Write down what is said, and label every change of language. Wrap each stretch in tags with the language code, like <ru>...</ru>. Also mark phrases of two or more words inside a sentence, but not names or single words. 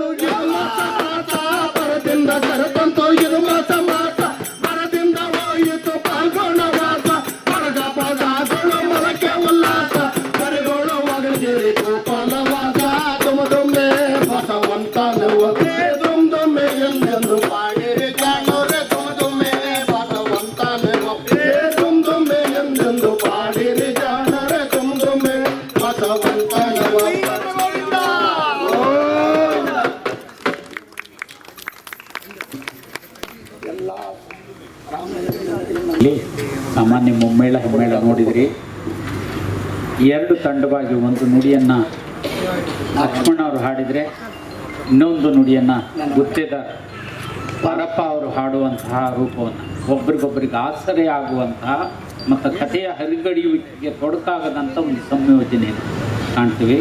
<kn>ಇದು ಮಾಸ ಮಾಸ ಪರದಿಂದ ಕರತಂತು ಇದು ಮಾಸ ಮಾಸ ಪರದಿಂದ ಹೋಯಿತು ಪಾಲ್ಗೋಣ ವಾಸ ಪರಗ ಪದಾಗಳು ಮೊಳಕೆ ಉಲ್ಲಾಸ ಪರಿಗೋಳು ಒಗಜಿರಿ ಗೋಪಾಲವಾಸ ದುಮ್ ದುಮ್ಮೆ ಬಸವಂತನ ಒಪ್ಪ ದುಮ್ ದುಮ್ಮೆ ಎಂದೆಂದು ಪಾಡಿರಿ ಜಾಣರೆ ದುಮ್ ದುಮ್ಮೆ ಬಸವಂತನ ಒಪ್ಪ ದುಮ್ ದುಮ್ಮೆ ಎಂದೆಂದು ಪಾಡಿರಿ ಜಾಣರೆ ದುಮ್ ದುಮ್ಮೆ ಬಸವಂತನ ಒಪ್ಪ ಇಲ್ಲಿ ಸಾಮಾನ್ಯ ಮುಮ್ಮೇಳ ಹೆಮ್ಮೇಳ ನೋಡಿದ್ರಿ. ಎರಡು ತಂಡವಾಗಿ ಒಂದು ನುಡಿಯನ್ನು ಲಕ್ಷ್ಮಣ ಅವರು ಹಾಡಿದರೆ ಇನ್ನೊಂದು ನುಡಿಯನ್ನು ಗುತ್ತೇದಾರ್ ಪರಪ್ಪ ಅವರು ಹಾಡುವಂತಹ ರೂಪವನ್ನು ಒಬ್ರಿಗೊಬ್ಬರಿಗೆ ಆಸರೆ ಆಗುವಂತಹ ಮತ್ತು ಕಥೆಯ ಹರಿಗಡಿಯುವಿಕೆಗೆ ತೊಡಕಾಗದಂಥ ಒಂದು ಸಂಯೋಜನೆಯನ್ನು ಕಾಣ್ತೀವಿ.</kn>